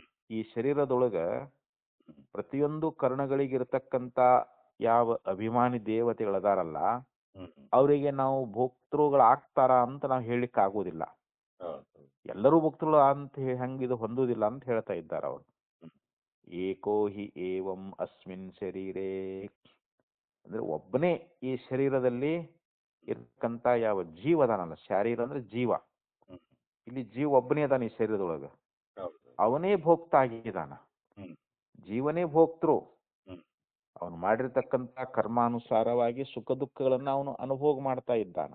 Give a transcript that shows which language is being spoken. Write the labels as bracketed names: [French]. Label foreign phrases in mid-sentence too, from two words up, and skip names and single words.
[Kannada] ಈ ಶರೀರದೊಳಗ ಹ್ಮ್. ಪ್ರತಿಯೊಂದು ಕರ್ಣಗಳಿಗಿರ್ತಕ್ಕಂಥ ಯಾವ ಅಭಿಮಾನಿ ದೇವತೆಗಳದಾರಲ್ಲ, ಹ್ಮ್. ಅವರಿಗೆ ನಾವು ಭೋಕ್ತೃಗಳಾಗ್ತಾರ ಅಂತ ನಾವು ಹೇಳಿಕ್ ಆಗುದಿಲ್ಲ. ಹೌದು. ಎಲ್ಲರೂ ಭೋಕ್ತೃಗಳು ಅಂತ ಹಂಗಿದು ಹೊಂದುವುದಿಲ್ಲ ಅಂತ ಹೇಳ್ತಾ ಇದ್ದಾರೆ ಅವರು. ಹ್ಮ್. [Sanskrit] ಏಕೋ ಹಿ ಏವಂ ಅಸ್ಮಿನ್ ಶರೀರೇ, [Kannada] ಅಂದ್ರೆ ಒಬ್ಬನೇ ಈ ಶರೀರದಲ್ಲಿ ಇರ್ತಕ್ಕಂಥ ಯಾವ ಜೀವ ಅದಾನಲ್ಲ, ಶಾರೀರ ಅಂದ್ರೆ ಜೀವ. ಹ್ಮ್. ಇಲ್ಲಿ ಜೀವ ಒಬ್ಬನೇ ಅದಾನ ಈ ಶರೀರದೊಳಗ. ಹೌದು. ಅವನೇ ಭೋಕ್ತ ಆಗಿದ್ದಾನ. ಹ್ಮ್. ಜೀವನೇ ಭೋಕ್ತೃ. ಹ್ಮ್. ಅವನು ಮಾಡಿರ್ತಕ್ಕಂಥ ಕರ್ಮಾನುಸಾರವಾಗಿ ಸುಖ ದುಃಖಗಳನ್ನ ಅವನು ಅನುಭೋಗ ಮಾಡ್ತಾ ಇದ್ದಾನ.